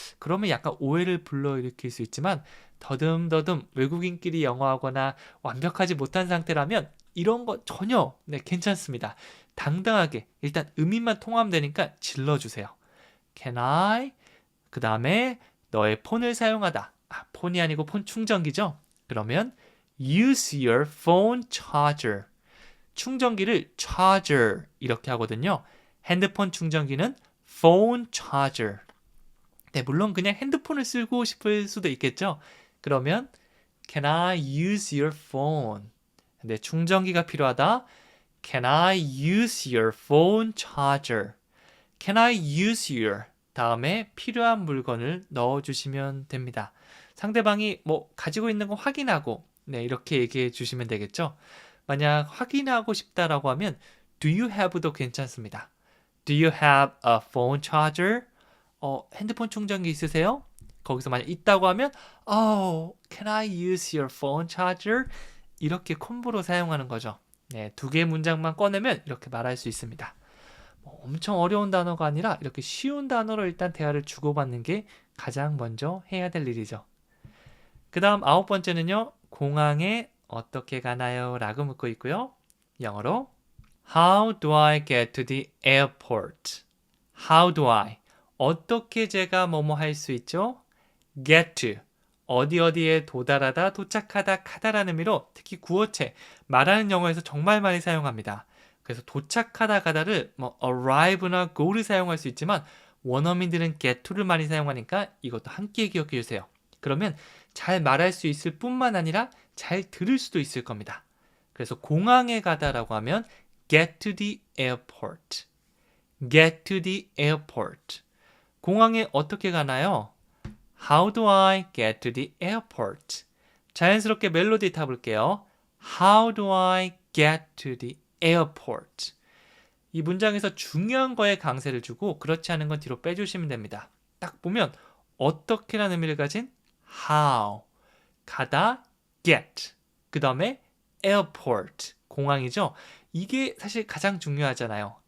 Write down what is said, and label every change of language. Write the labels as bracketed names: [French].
[Korean] 그러면 약간 오해를 불러일으킬 수 있지만 더듬더듬 외국인끼리 영어하거나 완벽하지 못한 상태라면 이런 거 전혀 괜찮습니다. 당당하게 일단 음인만 통하면 되니까 질러주세요. [English] Can I? [Korean] 그 다음에 너의 폰을 사용하다. 폰이 아니고 폰 충전기죠? 그러면 [English] use your phone charger. [Korean] 충전기를 charger 이렇게 하거든요. 핸드폰 충전기는 phone charger. 네, 물론 그냥 핸드폰을 쓰고 싶을 수도 있겠죠. 그러면 [English] Can I use your phone? [Korean] 네, 충전기가 필요하다. [English] Can I use your phone charger? Can I use your? [Korean] 다음에 필요한 물건을 넣어주시면 됩니다. 상대방이 가지고 있는 거 확인하고 이렇게 얘기해 주시면 되겠죠. 만약 확인하고 싶다라고 하면 [English] Do you have [Korean] 도 괜찮습니다. [English] Do you have a phone charger? [Korean] 핸드폰 충전기 있으세요? 거기서 만약 있다고 하면 [English] can I use your phone charger? [Korean] 이렇게 콤보로 사용하는 거죠. 네, 두 개의 문장만 꺼내면 이렇게 말할 수 있습니다. 엄청 어려운 단어가 아니라 이렇게 쉬운 단어로 일단 대화를 주고받는 게 가장 먼저 해야 될 일이죠. 그 다음 9번째는요. 공항에 어떻게 가나요? 라고 묻고 있고요. 영어로 [English] How do I get to the airport? How do I? [Korean] 어떻게 제가 뭐뭐 할 수 있죠? [English] Get to. [Korean] 어디에 도달하다, 도착하다, 가다라는 의미로 특히 구어체, 말하는 영어에서 정말 많이 사용합니다. 그래서 도착하다, 가다를 arrive나 go를 사용할 수 있지만 원어민들은 get to를 많이 사용하니까 이것도 함께 기억해 주세요. 그러면 잘 말할 수 있을 뿐만 아니라 잘 들을 수도 있을 겁니다. 그래서 공항에 가다라고 하면 [English] get to the airport. get to the airport. [Korean] 공항에 어떻게 가나요? [English] How do I get to the airport? [Korean] 자연스럽게 멜로디 타볼게요. [English] How do I get to the airport? [Korean] 이 문장에서 중요한 거에 강세를 주고 그렇지 않은 건 뒤로 빼주시면 됩니다. 딱 보면 어떻게라는 의미를 가진 how, 가다, get, 그 다음에 airport, 공항이죠. 이게 사실 가장 중요하잖아요.